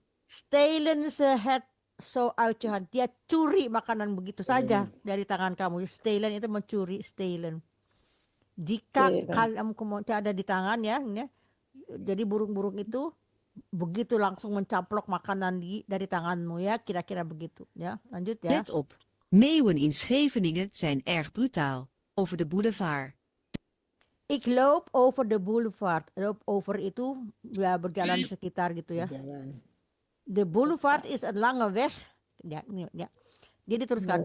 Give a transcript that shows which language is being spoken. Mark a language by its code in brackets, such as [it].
[nl] Stelen ze het zo uit je hand. [id] Dia curi makanan begitu saja dari tangan kamu. Stelen itu mencuri, stelen. Jika kamu ada di tangan ya, jadi burung-burung itu begitu langsung mencaplok makanan dari tanganmu ya, kira-kira begitu ya. Lanjut ya. [nl] Let op. Meeuwen in Scheveningen zijn erg brutaal. Over de boulevard. Ik loop over de boulevard. [id] Loop over itu ya berjalan di sekitar gitu ya. Jalan. [nl] De boulevard is een lange weg. Ya, ya. [id] Dia diteruskan.